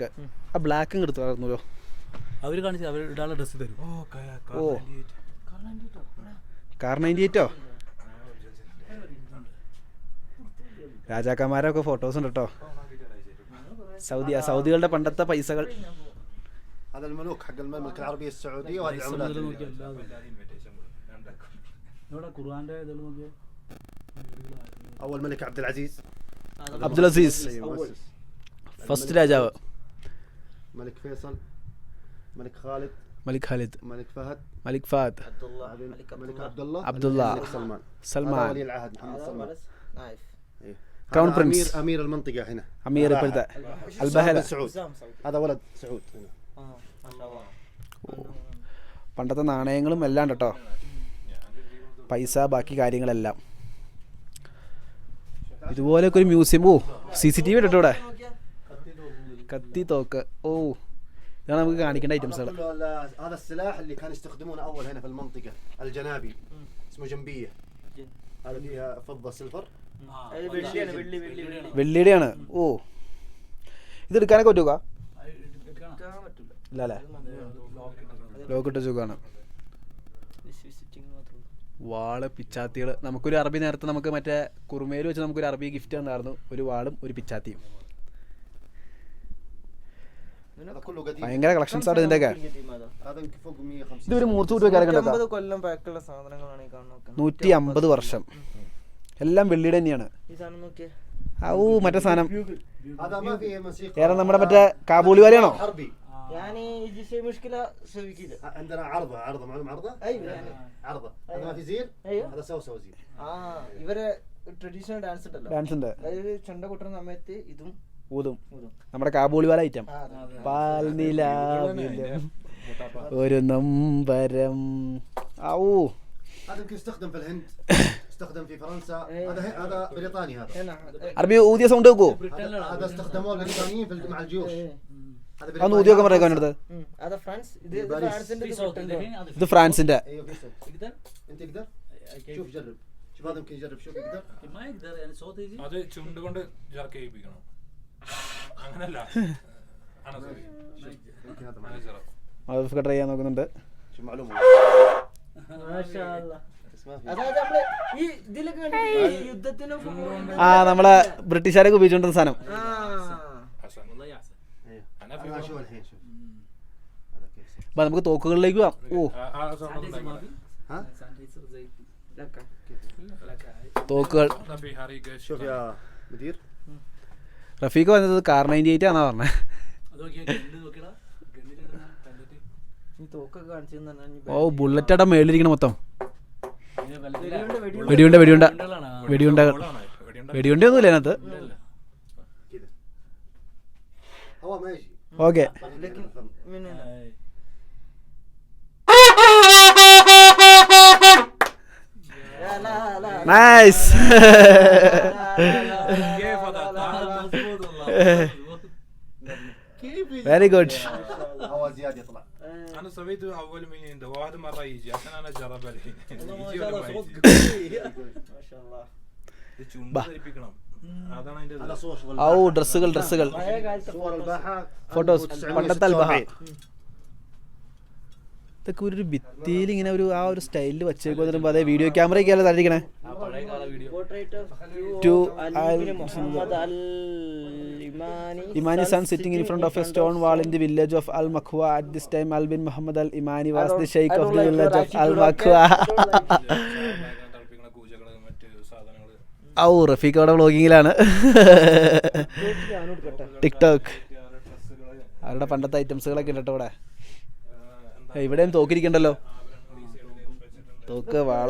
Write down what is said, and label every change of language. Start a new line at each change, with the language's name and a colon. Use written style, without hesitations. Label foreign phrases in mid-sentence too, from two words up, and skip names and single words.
Malayalam: ആ ബ്ലാക്കും എടുത്തു വളർന്നല്ലോ. അവര് കാണിച്ചു അവർ ഇടാനുള്ള ഡ്രസ്സ് തരും. ഓ കാർ 98ഓ? രാജാക്കന്മാരൊക്കെ ഫോട്ടോസ് ഉണ്ട് കേട്ടോ. സൗദികളുടെ പണ്ടത്തെ പൈസകൾ.
Arabic: هذا الملوك حق المملكة العربية السعودية وهذه العملات. أول ملك عبد العزيز.
Malayalam: ഫസ്റ്റ് രാജാവ്.
Arabic: ملك فيصل. ملك خالد. മലിക് ഖാലിദ്, ملك فهد، മലിക് ഫഹദ്, ملك عبد الله، عبد الله، الملك سلمان. സൽമാൻ, ولي العهد محمد سلمان. نايف كراون هذا برنس. امير المنطقه هنا.
Malayalam: അമീർ ഇപ്പോഴത്തെ അൽബഹല.
Arabic: سعود. هذا ولد سعود هنا. ما شاء الله.
Malayalam: പണ്ടത്തെ നാണയങ്ങളും എല്ലാം ഉണ്ട് കേട്ടോ, പൈസ ബാക്കി കാര്യങ്ങളെല്ലാം. ഇതുപോലെയൊക്കെ ഒരു മ്യൂസിയം. ഓ CCTV ഉണ്ട് കേട്ടോ ഇവിടെ, കത്തി തോക്ക്. ഓ ഇതാണ് നമുക്ക് കാണിക്കേണ്ട ഐറ്റംസുകൾ.
Arabic: هذا السلاح اللي كانوا يستخدمونه اول هنا في المنطقه، الجنابي، اسمه جنبيه. هذا فيها فضه سيلفر.
Malayalam: വെള്ളിയുടെയാണ്. ഓ ഇത് എടുക്കാനൊക്കെ പറ്റുക? ഇല്ല അല്ലേ, ലോക്കിട്ട സുഖമാണ്. വാള്, പിച്ചാത്തികൾ. നമുക്കൊരു അറബി നേരത്തെ നമുക്ക് മറ്റേ കുറുമയിൽ വെച്ച് നമുക്കൊരു അറബി ഗിഫ്റ്റ് തന്നായിരുന്നു, ഒരു വാളും ഒരു പിച്ചാത്തിയും.
Arabic: هذا كله قديم.
Malayalam: ഭയങ്കര കളക്ഷൻസ് ആണ് ഇതിൻ്റെയൊക്കെ.
Arabic: هذا يمكن فوق 150.
Malayalam: ഇതൊരു മൂർച്ച കൂട്ടുകാരൊക്കെ 50 കൊല്ലം പഴക്കമുള്ള സാധനങ്ങളാണ് ഈ കാണുന്നത്. 150 വർഷം, എല്ലാം വെള്ളിയുടെ തന്നെയാണ്. ഈ സാധനം നോക്കിയേ. ഔ മറ്റേ സാധനം
Arabic: هذا ما فيه موسيقى.
Malayalam: ഏറെ നമ്മുടെ മറ്റേ കാബൂളി വാലയാണോ?
Arabic: حربي. يعني يجي شيء مشكله سوي كذا. عندنا عرضه معلوم عرضه. ايوه يعني عرضه. هذا ما في زين. ايوه هذا سوسو زين.
Malayalam: ഇവരെ
English: traditional dance
Malayalam: ഉണ്ടല്ലോ, ഡാൻസ് ഉണ്ട്. അതായത് ചെണ്ട കൊട്ടുന്ന സമയത്ത് ഇതും ഊതും. നമ്മുടെ കാബൂളി വാല ഐറ്റം. പാൽനിലാവിലും ഒരു നമ്പരം. ഔ
Arabic: هذا يمكن يستخدم في الهند، يستخدم في فرنسا. هذا بريطاني. هذا
Malayalam: അറബി ഊതിയ സൗണ്ട് വെക്കുവോ?
Arabic: هذا استخدموه البريطانيين مع الجيوش.
Malayalam: അതൊന്ന് ഊതിയൊക്കെ പറയാൻ അടുത്ത്.
Arabic: هذا فرنسا.
Malayalam: ഇത് ഫ്രാൻസിന്റെ ഇത് ഫ്രാൻസിന്റെ.
Arabic: ايوه في صوت. تقدر انت تقدر شوف جرب. شوف هذا يمكن يجرب. شوف يقدر. ما يقدر يعني صوت يجي.
Malayalam: അത് ചുണ്ട് കൊണ്ട് ജർക്ക് ചെയ്യിപ്പിക്കണം, അങ്ങനല്ല.
Arabic: يمكن هذا
Malayalam: അതൊക്കെ ട്രൈ ചെയ്യാൻ നോക്കുന്നുണ്ട്.
Arabic: شوف معلومه.
Malayalam: അതായത് നമ്മള് ഈ ഇതിലൊക്കെ കണ്ടിട്ടില്ലേ? ഈ യുദ്ധത്തിന് നമ്മളെ ബ്രിട്ടീഷുകാരൊക്കെ ഉപയോഗിച്ചോണ്ടിരുന്ന സാധനം.
Arabic: والله يحسن. انا في شوف الحين شوف. هذا كيف.
Malayalam: അപ്പൊ നമുക്ക് തോക്കുകളിലേക്ക് പോവാം. ഓ ها
Arabic: سانيتايزر زي لك.
Malayalam: തോക്കുകൾ.
Arabic: في حريق. شوف يا مدير.
Malayalam: റഫീഖ് വന്നത് കാർ 98 ആണെന്നാ പറഞ്ഞത്. അതൊക്കെ ഗണ്ണ് നോക്കടാ, ഗണ്ണിലിടുന്ന കണ്ടിട്ട് ഈ തോക്കൊക്കെ കാണിച്ചു തന്നെ. ഓ ബുള്ളറ്റയുടെ മേളിലിരിക്കണ മൊത്തം വെടിയുണ്ട് വെടിയുണ്ട വെടിയുണ്ട വെടിയുണ്ട വെടിയുണ്ട വെടിയുണ്ടൊന്നുമില്ല അതിനകത്ത്.
Arabic: كذا هو ما يجي. ഓക്കെ لكن من هنا لا لا നൈസ്. كيف هذا؟ مظبوط والله.
English: very good.
Arabic: هو زياده يطلع. انا سويته اول من عنده، واحد مره يجي عشان انا اجرب الحين. ما يجي شاء ولا الله ما صوت يجي؟ قوي. ما شاء الله.
Malayalam: ഇത് ചുണ്ട് ധരിപ്പിക്കണം, അതാണ് അതിന്റെ
Arabic: هذا صور شغل.
Malayalam: ഔ ഡ്രസ്സുകൾ ഡ്രസ്സുകൾ
Arabic: صور الباحه.
Malayalam: ഫോട്ടോസ്. പണ്ടത്തെ അൽബഹ. ഇതൊക്കെ ഒരു ഭിത്തിയിൽ ഇങ്ങനെ ഒരു ആ ഒരു സ്റ്റൈലിൽ വെച്ചേക്കുമ്പോൾ അതേ
English: video camera
Malayalam: ഒക്കെയല്ലേ തട്ടിക്കണേ. ആ പഴയ കാല വീഡിയോ.
English: portrait of To Muhammad al-Imani. Imani son sitting in front of a stone wall in the village of Al Makhwa. At this time Albin Muhammad Al Imani was the sheikh of the village of Al Makhwa.
Malayalam: തളിപ്പിക്കുന്ന കൂജകള് മറ്റ് സാധനങ്ങള്. ഔ റഫീഖ് അവിടെ വ്ളോഗിങ്ങിലാണ്. ടിക്ടോക്ക്. അവരുടെ പണ്ടത്തെ ഐറ്റംസുകളൊക്കെ ഉണ്ട് കേട്ടോ ഇവിടെ. ഇവിടെയും തോക്കിരിക്കണ്ടല്ലോ, തോക്ക്, വാള.